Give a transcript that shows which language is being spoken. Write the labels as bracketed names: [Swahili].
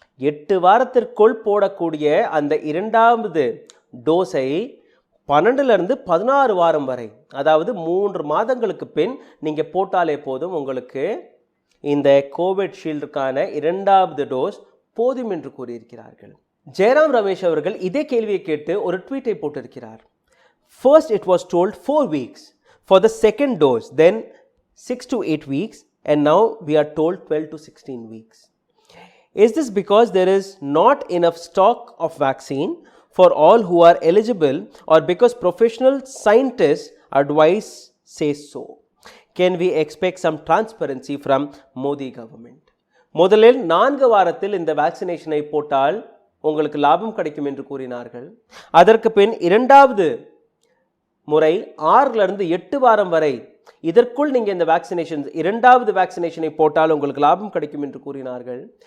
[Tamil] 8 வாரத்திற்குள் போடக்கூடிய அந்த இரண்டாவது டோஸை 12 16 வாரம் வரை, அதாவது 3 மாதங்களுக்கு பின் நீங்கள் போட்டாலே போதும், உங்களுக்கு இந்த கோவிஷீல்டுக்கான இரண்டாவது டோஸ் போதும் என்று கூறியிருக்கிறார்கள். ஜெயராம் ரமேஷ் அவர்கள் இதே கேள்வியை கேட்டு ஒரு ட்வீட்டை போட்டிருக்கிறார். [English] First it was told 4 weeks for the second dose, then 6 to 8 weeks, and now we are told 12 to 16 weeks. Is this because there is not enough stock of vaccine for all who are eligible, or because professional scientists advice say so? Can we expect some transparency from Modi government? [Tamil] முதலில் 4 வாரத்தில் இந்த வேக்சினேஷனை போட்டால் உங்களுக்கு லாபம் கிடைக்கும் என்று கூறினார்கள். அதற்கு பின் இரண்டாவது முறை 6 8 வாரம் வரை, இதற்குள் நீங்கள் இந்த வேக்சினேஷன் இரண்டாவது வேக்சினேஷனை போட்டால் உங்களுக்கு லாபம் கிடைக்கும் என்று கூறினார்கள்.